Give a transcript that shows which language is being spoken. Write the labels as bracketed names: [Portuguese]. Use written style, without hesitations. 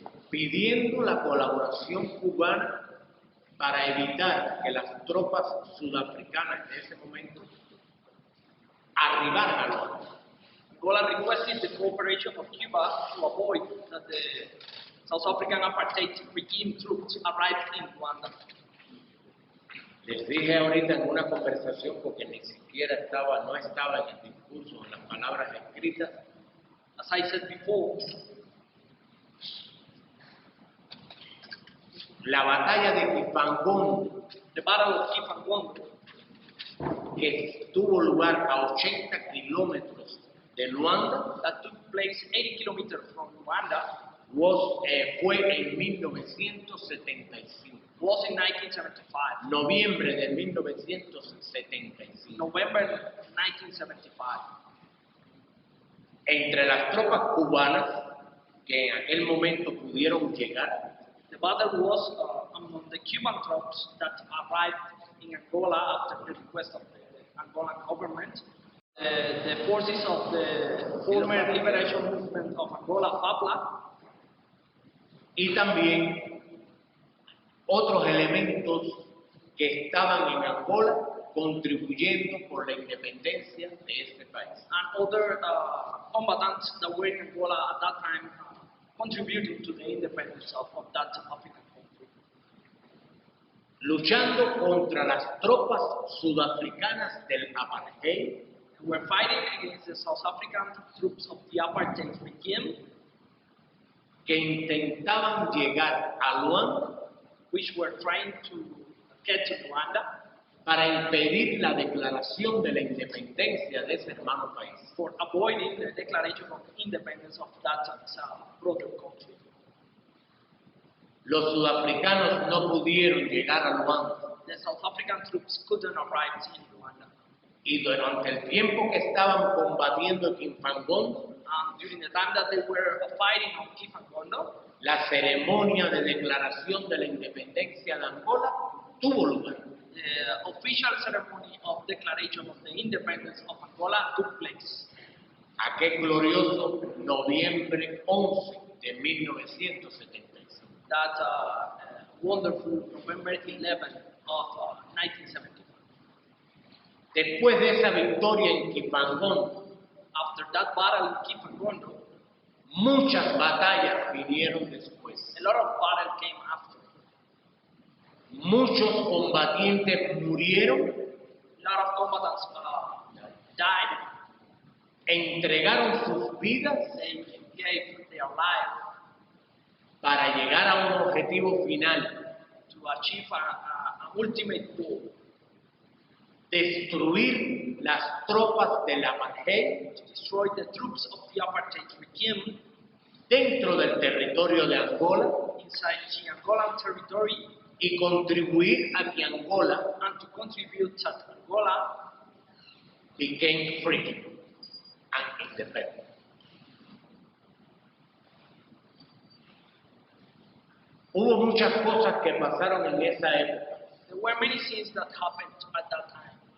[Spanish] pidiendo la colaboración cubana para evitar que las tropas sudafricanas de ese momento arribaran a Luanda. [English] Angola requested the cooperation of Cuba to avoid that the South African apartheid regime troops arrived in Rwanda. [Spanish] Les dije ahorita en una conversación, porque ni siquiera no estaba en el discurso, en las palabras escritas. [English] As I said before, [Spanish] la batalla de Quipangón, [English] the Battle of Cuito Cuanavale, [Spanish] que tuvo lugar a 80 kilómetros de Luanda, [English] that took place 80 kilometers from Rwanda, [Spanish] fue en 1975. [English] was in 1975. [Spanish] Noviembre de 1975. [English] November 1975. [Spanish] Entre las tropas cubanas que en aquel momento pudieron llegar, [English] The battle was among the Cuban troops that arrived in Angola after the request of the Angolan government. The forces of the former liberation movement of Angola, FAPLA, [Spanish] y también otros elementos que estaban en Angola contribuyendo por la independencia de este país. [English] and other combatants that were in Angola at that time contributing to the independence of that African country. [Spanish] Luchando contra las tropas sudafricanas del apartheid, [English] We were fighting against the South African troops of the apartheid regime, [Spanish] que intentaban llegar a Luanda [English] which were trying to get to Rwanda [Spanish] para impedir la declaración de la independencia de ese hermano país. [English] for avoiding the declaration of independence of that brother country. [Spanish] Los sudafricanos no pudieron llegar a Luanda [English] The South African troops couldn't arrive in Rwanda. [Spanish] y durante el tiempo que estaban combatiendo en Quipangón, [English] During the time that they were fighting on Kifangondo, [Spanish] la ceremonia de declaración de la independencia de Angola tuvo lugar. [English] the official ceremony of declaration of the independence of Angola took place. [Spanish] Aquel glorioso noviembre 11 de 1975. [English] That wonderful November 11 of 1975. [Spanish] Después de esa victoria en Quipangón, [English] After that battle in Kifangondo, [Spanish] muchas batallas vinieron después. [English] a lot of battle came after. [Spanish] Muchos combatientes murieron, [English] A lot of combatants died. [Spanish] entregaron sus vidas [English] They gave their life [Spanish] para llegar a un objetivo final: [English] to achieve an ultimate goal, [Spanish] destruir las tropas del apartheid [English] to destroy the troops of the apartheid regime [Spanish] dentro del territorio de Angola [English] inside the Angolan territory [Spanish] y contribuir a que Angola [English] and to contribute that Angola became free and independent. [Spanish] Hubo muchas cosas que pasaron en esa época [English] There were many things that happened at that time